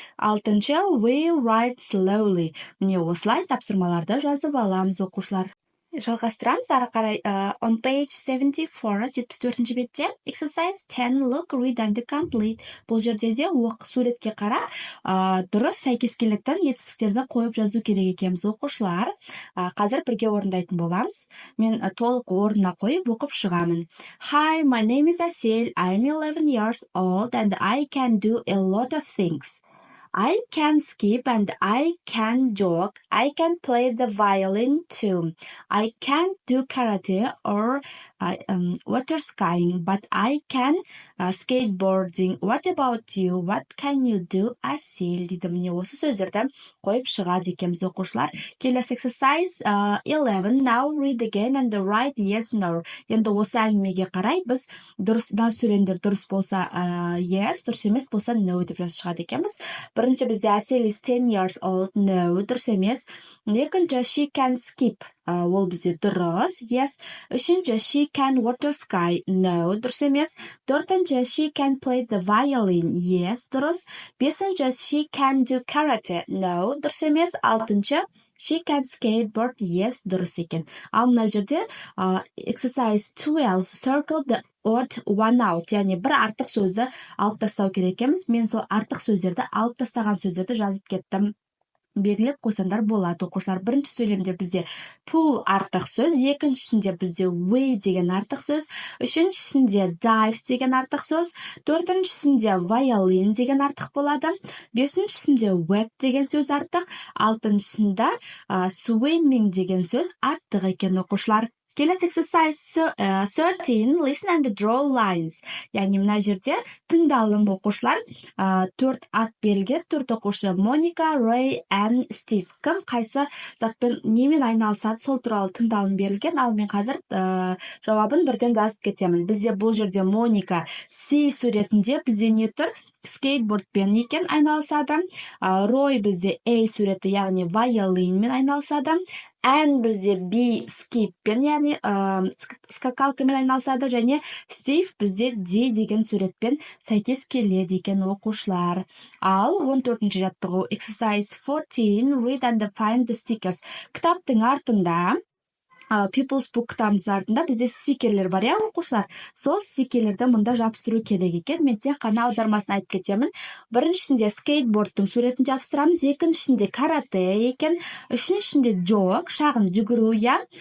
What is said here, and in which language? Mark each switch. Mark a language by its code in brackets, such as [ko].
[kk] 6-ші, [en] we write slowly. [kk] Міне осылай тапсырмаларды жазып аламыз, оқушылар. Жалғастырамыз ары қарай. [en] On page 74, [kk] 74-ші бетте, [en] exercise 10, look, read and complete. [kk] Бұл жерде де суретке қарап, дұрыс сәйкес келетін етістіктерді қойып жазу керек екенбіз оқушылар. Қазір бірге орындайтын боламыз. Мен толық орнына қойып оқып шығамын. [en] Hi, my name is Asel. I'm 11 years old and I can do a lot of things. I can skip and I can jog. I can play the violin too. I can't do karate or water skiing, but I can skateboarding. What about you? What can you do? [kk] Асел дейді. Міне осы сөздерді қойып шығады екенбіз оқушылар. Келесі exercise 11. [en] Now read again and write yes, no. [kk] Енді осы әңгімеге қарай біз сөйлемдер дұрыс болса yes, дұрыс емес болса no деп жазып шығады екенбіз. Бірінші бізде Асел [en] is 10 years old. No, [kk] дұрыс емес. [en] Екінші she can skip. [kk] Ол бізде дұрыс. Yes. [en] Үшінші she can water ski. [kk] No, дұрыс емес. [en] Төртінші she can play the violin. [kk] Yes, дұрыс. [en] Бесінші she can do karate. [kk] No, дұрыс емес. [en] Алтыншы she can skateboard. [kk] Yes, дұрыс екен. Ал мына жерде exercise 12 [en] circle the odd one out, [kk] яғни бір артық сөзді алып тастау керек екенбіз. Мен сол артық сөздерді, алып тастаған сөздерді жазып кеттім. Белгілеп қойсаңдар болады оқушылар. Бірінші сөйлемде бізде pull артық сөз, екіншісінде бізде way деген артық сөз, үшіншісінде dive деген артық сөз, төртіншісінде violin деген артық болады, бесіншісінде wet деген сөз артық, алтыншысында swimming деген сөз артық екен оқушылар. Келесі exercise 13, [en] listen and draw lines. [kk] Яғни мына жерде тыңдалым оқушылар. 4 ат берілген, 4 оқушы Моника, Рэй, Энн, Стив. Кім қайсы затпен немен айналысады, сол туралы тыңдалым берілген. Ал мен қазір жауабын бірден жазып кетемін. Бізде бұл жерде Моника C суретінде бізде не тұр? Скейтбордпен екен айналысады. Рой бізде A суреті, яғни violin мен айналысады. Ән бізде B скиппен, яғни скакалкамен айналысады, және Стив бізде D деген суретпен сәйкес келеді екен оқушылар. Ал 14-ші жаттығу exercise 14, [en] read and find the stickers. [kk] Кітаптың артында People's Book кітабымыздың артында бізде стикерлер бар, иә оқушылар. Сол стикерлерді мұнда жабыстыру керек екен. Мен тек қана аудармасын айтып кетемін. Біріншісінде скейтбордтың суретін жабыстырамыз, екіншісінде карате екен, үшіншісінде jog, шағын жүгіру, иә.